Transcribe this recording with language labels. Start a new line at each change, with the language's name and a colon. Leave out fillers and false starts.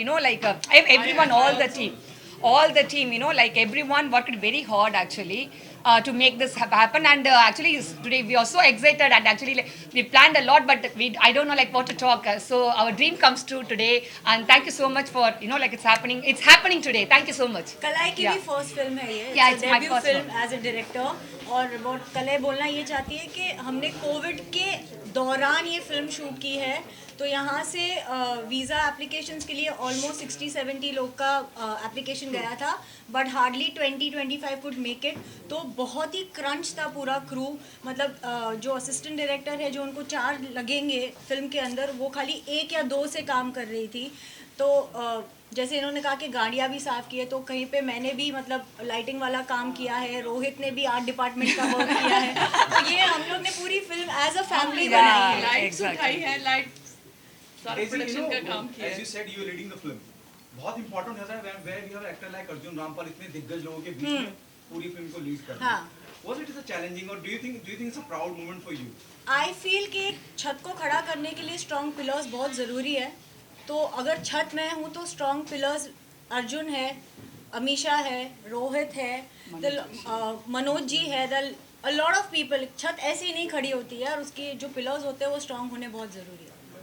English: Everyone, all the team. Like everyone worked very hard actually. To make this happen, and actually today we are so excited, and actually like, we planned a lot, but I don't know like what to talk. So our dream comes true today, and thank you so much for like it's happening today. Thank you so much.
Hindi: कलाई की
English: Yeah.
Hindi: भी first film है ये।
English: Yeah, it's my debut first film as a director.
Hindi: और बहुत कलाई बोलना ये चाहती है कि हमने कोविड के दौरान ये फिल्म शूट की है। तो यहाँ से वीज़ा एप्लीकेशंस के लिए ऑलमोस्ट 60-70 लोग का एप्लीकेशन गया था, but hardly 20-25 would make it. तो बहुत ही क्रंच था पूरा क्रू। मतलब जो असिस्टेंट डायरेक्टर है जो उनको 4 लगेंगे फिल्म के अंदर, वो खाली 1 या 2 से काम कर रही थी। तो जैसे इन्होंने कहा कि गाड़ियाँ भी साफ़ की है, तो कहीं पे मैंने भी मतलब लाइटिंग वाला काम किया है, रोहित ने भी आर्ट डिपार्टमेंट का वर्क किया है। तो ये हम लोग ने पूरी फिल्म एज अ फैमिली बनाई है। लाइट्स उठाई है, लाइट सारा
English: Daisy,
Hindi: प्रोडक्शन का काम किया
English: as
Hindi: है।
English: you said, you are leading the film.
Hindi: बहुत important होता है where you have actor like Arjun Rampal, इतने दिग्गज लोगों के बीच में पूरी फिल्म को लीड करना। हाँ।
English: Was it a challenging or do you think it's a proud moment for you?
Hindi: I feel कि एक छत को खड़ा करने के लिए स्ट्रॉन्ग पिलर्स बहुत ज़रूरी है। तो अगर छत में हूँ तो स्ट्रॉन्ग पिलर्स अर्जुन है, अमीशा है, रोहित है, मनोज जी है, अ लॉट ऑफ पीपल। छत ऐसे ही नहीं खड़ी होती है, और उसकी जो पिलर्स होते हैं वो स्ट्रॉन्ग होने बहुत ज़रूरी है।